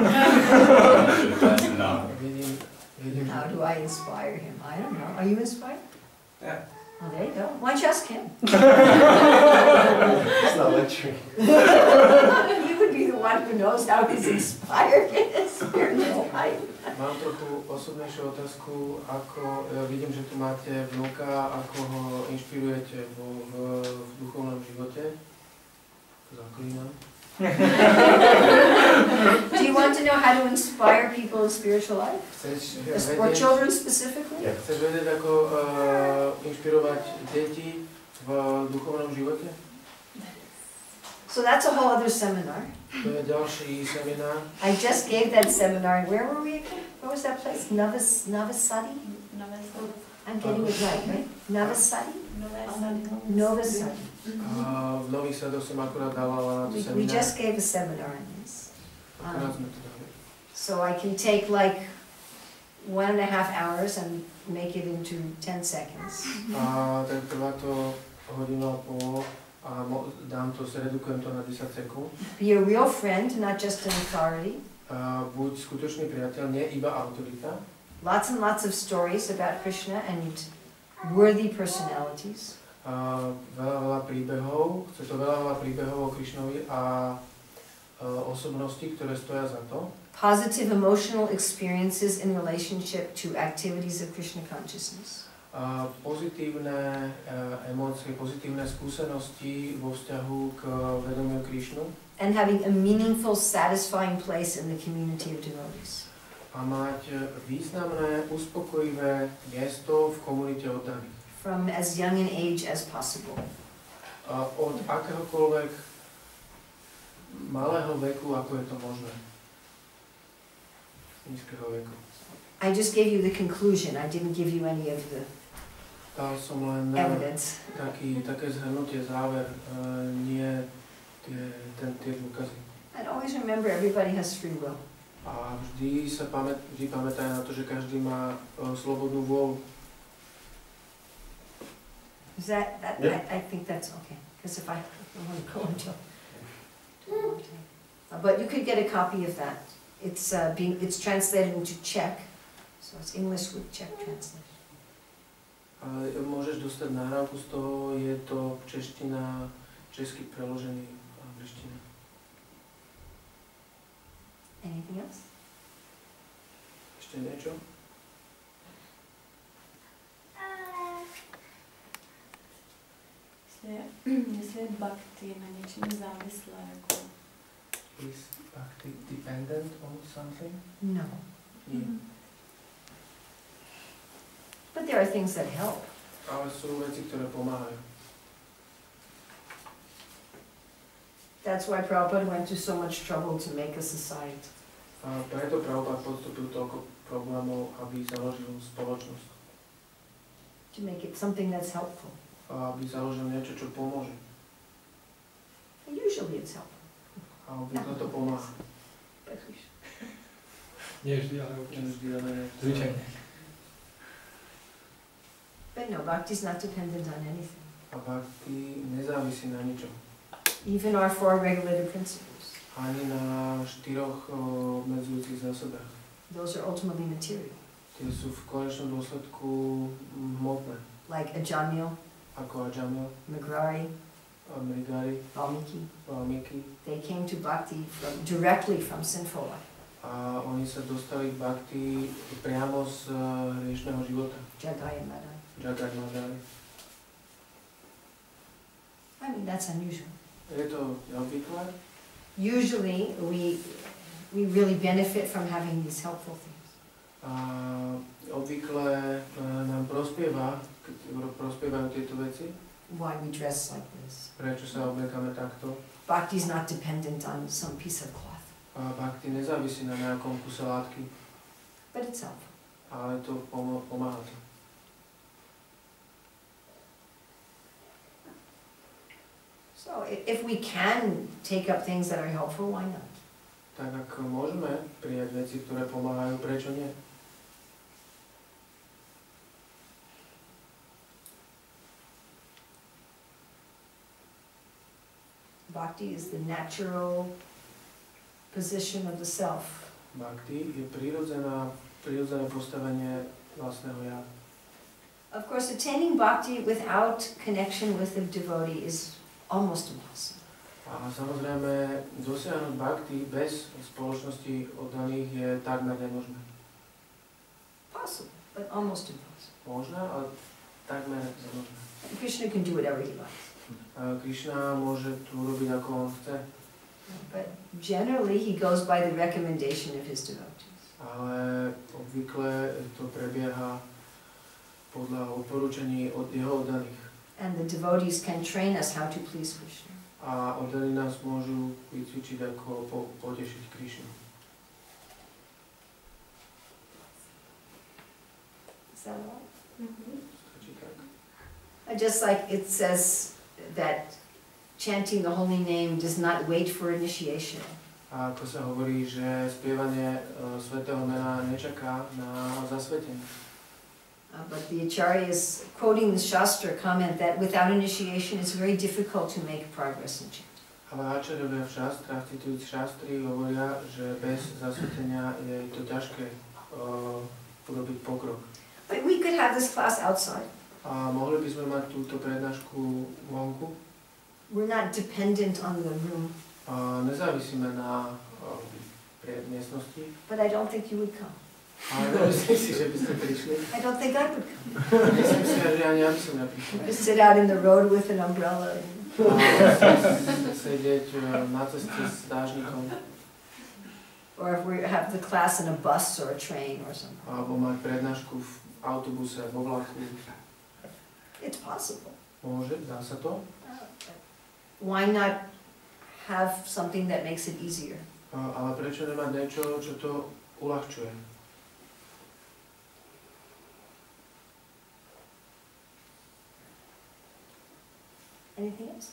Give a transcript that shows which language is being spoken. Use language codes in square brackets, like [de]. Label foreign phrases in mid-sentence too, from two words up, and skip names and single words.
[sk] Vidím, [en] How do I inspire him? I don't know. Are you inspired? Yeah. Well, there you go. Why don't you ask him? It's not lecturing. You would be the one who knows how he's inspired in his spiritual life. [sk] Mám trochu osobnejšiu otázku, ako vidím, že tu máte vnúka, ako ho inšpirujete v duchovnom živote. Zaklínam. [en] Do you want to know how to inspire people in spiritual life? Or children specifically? Yeah. [sk] Chceš vedieť, ako inšpirovať deti v duchovnom živote? [en] So that's a whole other seminar. [sk] To je ďalší seminár. [en] I just gave that seminar. Where were we again? What was that place? Navasadi? I'm getting it right? Navasadi? Novasadi. [sk] V Nových Sadoch som akurát dávala na to seminár. [en] We just gave a seminar on this. [sk] Akurát sme to dali. [en] So I can take like 1.5 hours and make it into 10 seconds. [sk] Tak trvá to hodinu a pol a dám to, zredukujem to na 10 sekúnd. [en] Be a real friend, not just an authority. [sk] Buď skutočný priateľ, nie iba autorita. [en] Lots and lots of stories about Krishna and worthy personalities. [sk] Veľa príbehov, chce to veľa príbehov o Krišnovi a osobnosti, ktoré stoja za to. [en] Positive emotional experiences in relationship to activities of Krishna consciousness. [sk] Pozitívne emócie, pozitívne skúsenosti vo vzťahu k vedomiu Krišnu. [en] And having a meaningful, satisfying place in the community of devotees. [sk] A mať významné, uspokojivé miesto v komunite oddaných. [en] From as young an age as possible. [sk] Od akéhokoľvek malého veku, ako je to možné. Nízkeho veku. [en] I just gave you the conclusion. I didn't give you any of the [sk] Dal som len [en] evidence. [sk] také zhrnutie, záver, nie tie dôkazy. [en] And always remember, everybody has free will. [sk] A vždy pamätaj na to, že každý má slobodnú vôľu. [en] Is that Yeah. I think that's okay. Because if I want to go into but you could get a copy of that. It's translated into Czech, so it's English with Czech translation. [sk] Ale môžeš dostať nahrávku z toho, je to čeština, česky preložený angličtina. [en] Anything else? [sk] Ešte niečo? [cs] Jestli je bhakti na něčem závislé, jako... [en] Is bhakti dependent on something? No. [sk] Nie. [en] But there are things that help. [sk] Ale sú veci, ktoré pomáhajú. [en] That's why Prabhupada went to so much trouble to make a society. [sk] A preto Prabhupada podstúpil toľko problémov, aby založil spoločnosť. [en] To make it something that's helpful. [sk] A aby založil niečo, čo pomôže. [en] And usually it's helpful. [sk] A obvykle to pomáha. Nie vždy, ale občas. Vždy, ale Zvyčajne. [en] But no, bhakti's not dependent on anything. [sk] A bhakti nezávisí na ničom. [en] Even our 4 regulated principles. [sk] Ani na 4 obmedzujúcich zásadách. [en] Those are ultimately material. [sk] Tie sú v konečnom dôsledku hmotné. [en] Like Ajamil, [sk] Ako Ajamil, Magrari, Mrigari, Valmiki. Valmiki. [en] They came to bhakti directly from sinful life. [sk] A oni sa dostali k bhakti priamo z hriešného života. [en] Jagai and Madai. [sk] Jagai Madai. [en] I mean, that's unusual. [sk] Je to neobvyklé. [en] Usually, we really benefit from having these helpful things. [sk] A obvykle nám prospievajú tieto veci. [en] Why we dress like this. [sk] Prečo sa oblekáme takto? [en] Bhakti's not dependent on some piece of cloth, [sk] A bhakti nezávisí na nejakom kuse látky, [en] but it's helpful. [sk] ale to pomáha to. [en] So if we can take up things that are helpful, why not? [sk] Tak ak môžeme prijať veci, ktoré pomáhajú, prečo nie? [en] Bhakti is the natural position of the self. [sk] Bhakti je prirodzené postavenie vlastného ja. [en] Of course, attaining bhakti without connection with the devotee is almost impossible. [sk] A samozrejme, dosiahnuť bhakti bez spoločnosti oddaných je takmer nemožné. [en] Possible, but almost impossible. [sk] Možné, ale takmer nemožné. [en] Krishna can do whatever he likes. [sk] Krišna môže tu robiť, ako on chce. [en] But generally, he goes by the recommendation of his devotees. [sk] Ale obvykle to prebieha podľa odporúčaní od jeho oddaných. [en] And the devotees can train us how to please Krishna. [sk] a oddeli nás môžu vycvičiť, ako potešiť Krišnu. [en] Is that all? [sk] Stačí tak? [en] Just like it says that chanting the holy name does not wait for initiation. [sk] A ako sa hovorí, že spievanie svätého mena nečaká na zasvetenie. [en] But the acharyas, quoting the Shastra, comment that without initiation it's very difficult to make progress in chanting. [sk] Ale acharyovia v šastrách, citujúc šastry, hovoria, že bez zasvetenia je to ťažké urobiť pokrok. [en] But we could have this class outside. [sk] A mohli by sme mať túto prednášku vonku? [en] We're not dependent on the room. [sk] Nezávisíme na miestnosti. [en] But I don't think you would come. [sk] Ale nemyslím si, že by ste prišli. [en] I don't think I would come. [sk] Myslím si, že ani ja by som neprišla. [en] Just sit out in the road with an umbrella. [sk] Sedieť na ceste s dážnikom. [en] Or if we have the class in a bus or a train or something. [sk] Alebo mať prednášku v autobuse, vo vlaku. [en] It's possible. [sk] Môže, dá sa to. [en] Why not have something that makes it easier? [sk] Ale prečo nemať niečo, čo to uľahčuje? [en] Anything else?